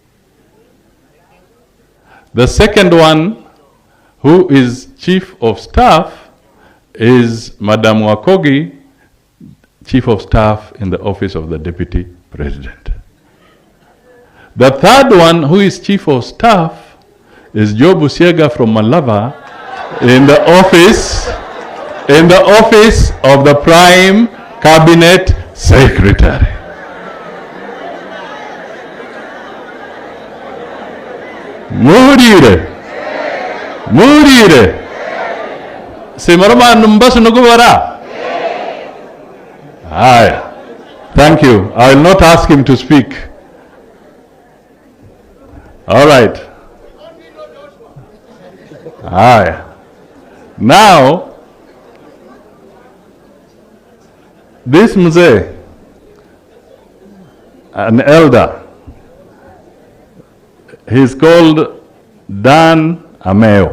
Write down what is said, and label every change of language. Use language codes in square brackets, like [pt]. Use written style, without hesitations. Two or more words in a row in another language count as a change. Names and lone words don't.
[en] The second one, who is Chief of Staff, is Madam Wakogi, Chief of Staff in the Office of the Deputy President. The third one, who is Chief of Staff, is Joe Busiega from Malava in the office of the Prime Cabinet Secretary. Murire. Simarama numbas nuguvara. Aye. Thank you. I will not ask him to speak. All right. Aye. Now, this mzee, an elder, he's called Dan Ameo.